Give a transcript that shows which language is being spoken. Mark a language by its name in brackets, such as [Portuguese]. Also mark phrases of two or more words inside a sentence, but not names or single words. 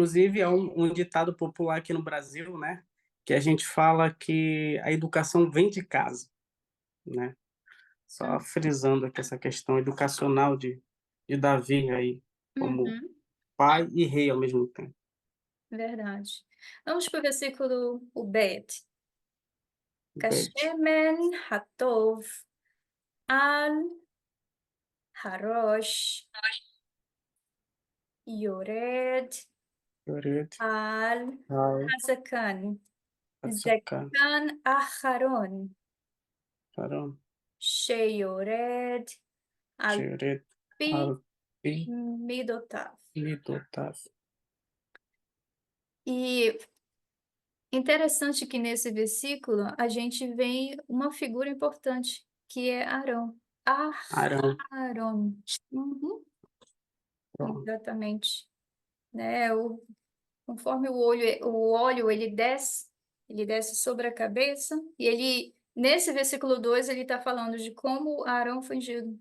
[Portuguese] inclusive é um ditado popular aqui no Brasil, né, que a gente fala que a educação vem de casa, né? Só frisando aqui essa questão educacional de Davi aí, como Uhum, pai e rei ao mesmo tempo. verdade. Vamos para o versículo o Bet. Bet, [Hebrew] כשמן הטוב על הראש ירד Yored, al Al, hazakan. Atzakan, זקן אהרן Aram, שירד על Yored, pi על פי, midotav. Midotav. [Portuguese] E interessante que nesse versículo a gente vê uma figura importante, que é Arão. Arão, Aharon. Uhum, pronto. exatamente. Né? Conforme o óleo ele desce sobre a cabeça, e ele, nesse versículo 2 ele está falando de como Arão foi ungido.